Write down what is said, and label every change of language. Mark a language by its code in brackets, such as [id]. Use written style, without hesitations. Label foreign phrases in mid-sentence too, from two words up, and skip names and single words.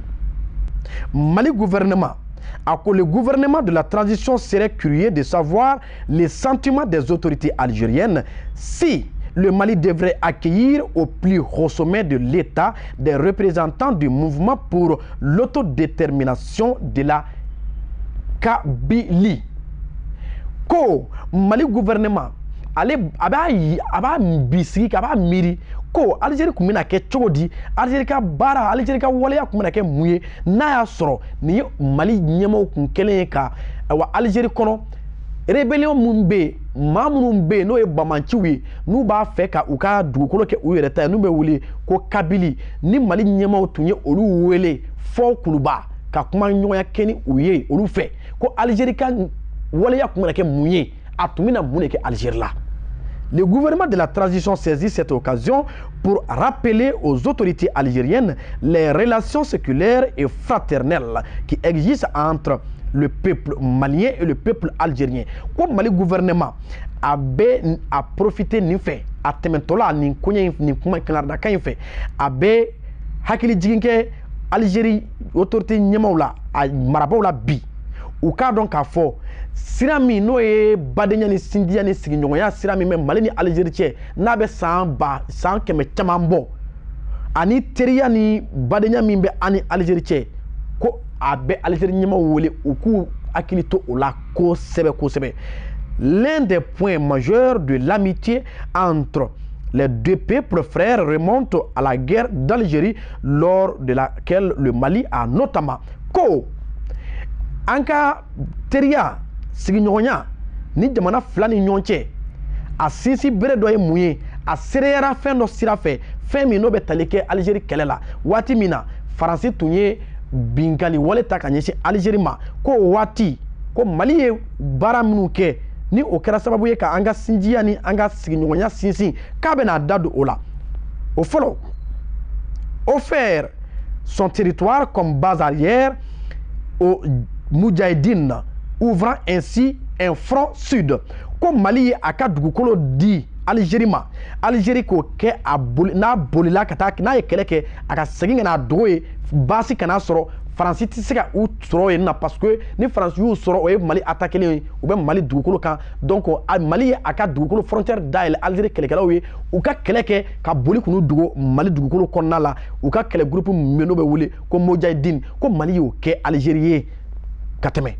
[fr] Mali gouvernement le gouvernement de la transition serait curieux de savoir les sentiments des autorités algériennes si le Mali devrait accueillir au plus haut sommet de l'État des représentants du mouvement pour l'autodétermination de la Kabylie. [bm] Ko Mali gouvernement ale a b'a bisigi a b'a miiri ko Algérie kun bɛna kɛ cogo di Algérie ka baara Algérie ka waleya kun bɛna kɛ mun ye n'a y'a sɔrɔ nin ye Mali ɲɛmaaw kun kɛlen ye ka wa Algérie kɔnɔ rébellion mun bɛ yen maa minnu bɛ yen n'o ye bamanciw ye n'u b'a fɛ ka u ka dugukolo kɛ u yɛrɛ ta ye n'u bɛ wele ko Kabylie ni Mali ɲɛmaaw tun ye olu wele fɔ kuluba ka kuma ɲɔgɔnya kɛ ni u ye olu fɛ ko Algérie ka waleya kun bɛna kɛ mun ye a tun bɛna mun de kɛ Algérie la. [fr] Le gouvernement de la transition saisit cette occasion pour rappeler aux autorités algériennes les relations séculaires et fraternelles qui existent entre le peuple malien et le peuple algérien. [bm] Comme Mali gouvernement [fr] a profité [bm] nin fɛ a tɛmɛtɔla nin koɲɛ nin kuma kangarida kan in fɛ a bɛ hakili jigin kɛ Algérie autorité ɲɛmaaw la a marabaaw la bi u k'a dɔn k'a fɔ sira min n'o ye badenya ni sindiya ni sigiɲɔgɔnya sira min bɛ Mali ni Algérie cɛ n'a bɛ san kɛmɛ caman bɔ ani teriya ni badenya min bɛ an ni Algérie cɛ ko a bɛ Algérie ɲɛmaaw wele u k'u hakili to o la kosɛbɛ. [fr] L'un des points majeurs de l'amitié entre les deux peuples frères remonte à la guerre d'Algérie lors de laquelle le Mali a notamment [bm] ko an ka teriya sigiɲɔgɔnya ni jamana fila ni ɲɔgɔn cɛ a sinsin bere dɔ ye mun ye a sereyara fɛn dɔ sira fɛ fɛn min n'o bɛ tali kɛ Algérie kɛlɛ la waati min na Faransi tun ye binkali wale ta ka ɲɛsin Algérie ma ko waati ko Mali ye baara minnu kɛ ni o kɛra sababu ye ka an ka sinjiya ni an ka sigiɲɔgɔnya sinsin k'a bɛna da don o la o fɔlɔ [fr] offert son territoire comme base arrière aux Moudjahidines, ouvrant ainsi un front sud. [bm] Comme Mali ye a ka dugukolo di Algérie ma Algérie k'o kɛ n'a bolila ka taa n'a ye kɛlɛ kɛ a ka segin ka n'a dogo ye baasi kana sɔrɔ Faransi ti se ka u sɔrɔ yen na [fr] parce que [bm] ni Faransi y'u sɔrɔ o ye Mali attaquer ye u bɛ Mali dugukolo kan donc Mali ye a ka dugukolo frontière dayɛlɛ Algérie kɛlɛkɛlaw ye u ka kɛlɛ kɛ ka boli k'u dogo Mali dugukolo kɔnɔna la u ka kɛlɛ groupe min n'o bɛ wele ko Moudjahidine ko Mali y'o kɛ Algérie ye ka tɛmɛ.